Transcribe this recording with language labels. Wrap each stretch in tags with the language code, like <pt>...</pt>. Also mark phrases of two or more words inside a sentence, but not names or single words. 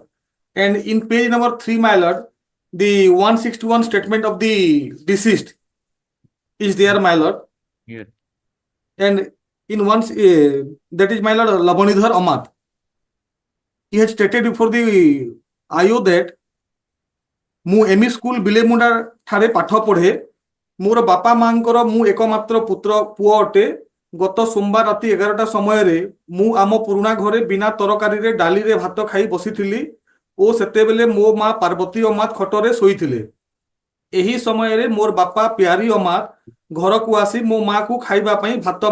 <en>And in page number 3, my lord, the 161 statement of the deceased is there, my lord. Here. And in once that is my lord Labanidhar Amat. He has stated before the IO that</en> <or>ମୁଁ ଏମି ସ୍କୁଲ ବିଲେମୁଣ୍ଡା ଠାରେ ପାଠ ପଢେ ମୋର ବାପା ମାଙ୍କର ମୁଁ ଏକମାତ୍ର ପୁଅ ଅଟେ ଗତ ସୋମବାର ରାତି 11ଟା ସମୟରେ ମୁଁ ଆମ ପୁରୁଣା ଘରେ ବିନା ତରକାରୀରେ ଡାଲିରେ ଭାତ ଖାଇ ବସିଥିଲି ଓ ସେତେବେଳେ ମୋ ମା ପାର୍ବତୀ ଅମାତ ଖଟରେ ଶୋଇଥିଲେ ଏହି ସମୟରେ ମୋର ବାପା ପ୍ୟାରୀ ଅମାତ ଘରକୁ ଆସି ମୋ ମାକୁ ଖାଇବା ପାଇଁ ଭାତ</or>